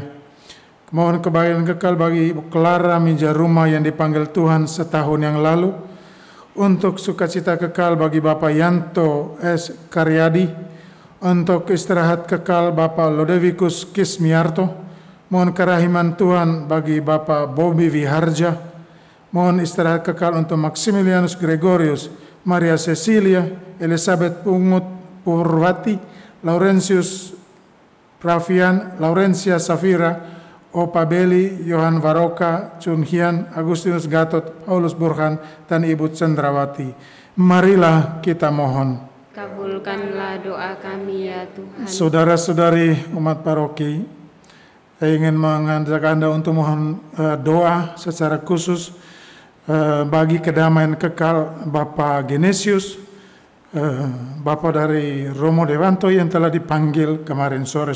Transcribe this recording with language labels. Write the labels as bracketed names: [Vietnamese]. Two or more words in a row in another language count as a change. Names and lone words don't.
[Indonesian] Mohon kebahagiaan kekal bagi Ibu Clara Mijaruma yang dipanggil Tuhan setahun yang lalu. Untuk sukacita kekal bagi Bapak Yanto S. Karyadi. Untuk istirahat kekal Bapak Lodevikus Kismiarto. Mohon kerahiman Tuhan bagi Bapak Bobby Viharja. Mohon istirahat kekal untuk Maximilianus Gregorius, Maria Cecilia, Elizabeth Pungut Purwati, Laurentius Pravian, Laurencia Safira, Opa Beli, Johan Varoka, Chun Hian, Agustinus Gatot, Paulus Burhan, dan Ibu Cendrawati. Marilah kita mohon. Kabulkanlah doa kami ya Tuhan. Saudara-saudari umat paroki, saya ingin mengajak Anda untuk mohon doa secara khusus bagi kedamaian kekal Bapak Genesius, Bapak dari Romo Dewanto yang telah dipanggil kemarin sore.